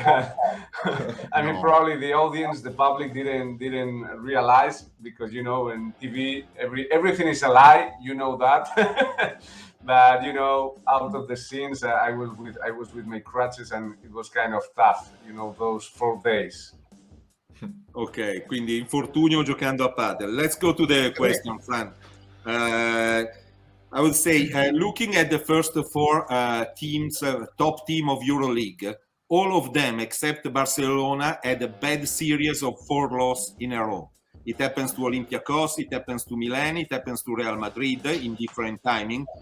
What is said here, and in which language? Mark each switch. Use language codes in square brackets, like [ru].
[en] I mean, probably the audience, the public didn't realize, because in TV everything is a lie, that. But out of the scenes, I was with my crutches, and it was kind of tough, those 4 days. [it] Ok, quindi infortunio giocando a padel. [en] Let's go to the question, Fran. I would say, looking at the first 4 teams, top team of Euroleague, all of them except Barcelona had a bad series of 4 losses in a row. It happens to Olympiacos, it happens to Milan, it happens to Real Madrid in different timing.